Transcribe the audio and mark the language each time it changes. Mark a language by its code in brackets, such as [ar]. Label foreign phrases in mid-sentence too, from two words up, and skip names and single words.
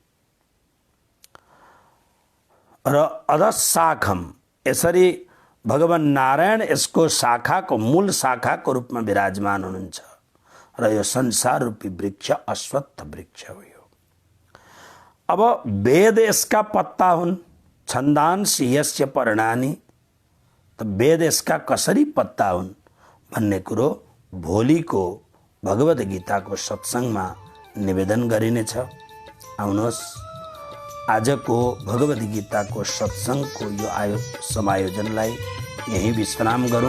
[ne] र अधशाखम यसरी भगवान नारायण यसको शाखाको मूल शाखाको रूपमा विराजमान हुनुहुन्छ र यो संसार रूपी वृक्ष अश्वत्थ वृक्ष हो। अब वेद यसका पत्ता हुन्, [sa] छन्दांसि यस्य पर्णानि। [ne] त वेद यसका कसरी पत्ता हुन् भन्ने कुरो भोलिको भगवत गीताको सत्संगमा निवेदन गरिनेछ। आउनुहोस् आजको भगवत गीताको सत्संगको यो समायोजनलाई यही विश्राम गरौँ।